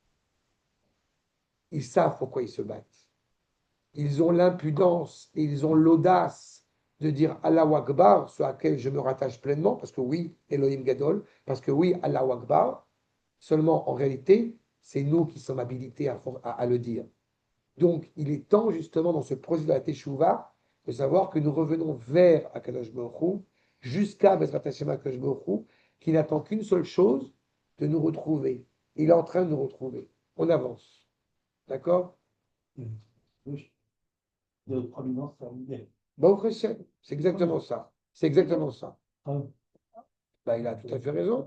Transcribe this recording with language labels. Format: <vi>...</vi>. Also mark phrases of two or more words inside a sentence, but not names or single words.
<fr>Ils savent pourquoi ils se battent. Ils ont l'impudence et ils ont l'audace de dire</fr> <ar>الله أكبر,</ar> <fr>ce à quel je me rattache pleinement, parce que oui,</fr> <he>אלהים גדול,</he> <fr>parce que oui,</fr> <ar>الله أكبر.</ar> <fr>Seulement, en réalité, c'est nous qui sommes habilités à le dire. Donc, il est temps, justement, dans ce processus de la Teshuvah, de savoir que nous revenons vers</fr> <he>הקדוש ברוך הוא,</he> <fr>jusqu'à</fr> <he>בעזרת השם הקדוש ברוך הוא,</he> <fr>qui n'attend qu'une seule chose, de nous retrouver. Il est en train de nous retrouver. On avance. D'accord? De prominence terminée.</fr> <he>ברוך השם.</he> <fr>C'est exactement ça. C'est exactement ça. Ah. Bah, il a tout à fait raison.</fr>